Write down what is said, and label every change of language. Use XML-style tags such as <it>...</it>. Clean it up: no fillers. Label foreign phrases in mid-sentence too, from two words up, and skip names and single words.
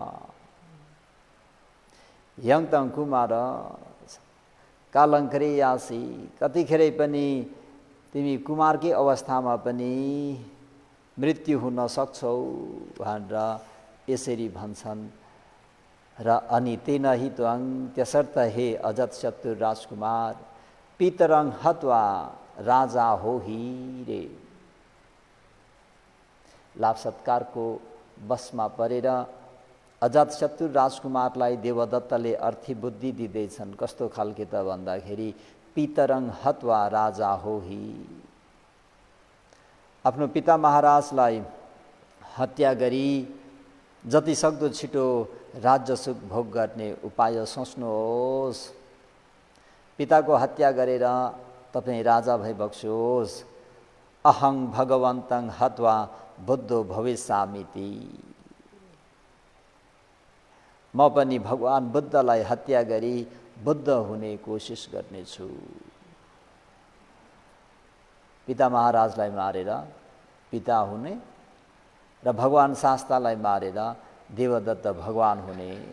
<pi>यङतङ कुमार कालङ्करे यासी,</pi> <ne>कतिखेरै पनि तिमी कुमारकै अवस्थामा पनि मृत्यु हुन सक्छौ भनेर यसरी भन्छन्। र अनि</ne> <pi>तेन हि त्वं</pi> <ne>त्यसर्थ हे अजातशत्रु राजकुमार</ne> <pi>पितरङ हत्वा राजा हो हि रे।</pi> <ne>लाभ सत्कारको बसमा परेर अजातशत्रु राजकुमारलाई देवदत्तले अर्थी बुद्धि दिँदैछन्। कस्तो खालके त भन्दाखेरि</ne> <pi>पितरङ हत्वा राजा हो हि,</pi> <ne>आफ्नो पिता महाराजलाई हत्या गरी जति सक्दो छिटो राज्य सुख भोग गर्ने उपाय सोच्नुहोस्। पिताको हत्या गरेर तपाईँ राजा भइबक्सोस्।</ne> <pi>अहं भगवन्तं हत्वा बुद्धो भविष्यामीति,</pi> <ne>म पनि भगवान बुद्धलाई हत्या गरी बुद्ध हुने कोसिस गर्नेछु। पिता महाराजलाई मारेर पिता हुने र भगवान शास्तालाई मारेर देवदत्त भगवान हुने।</ne>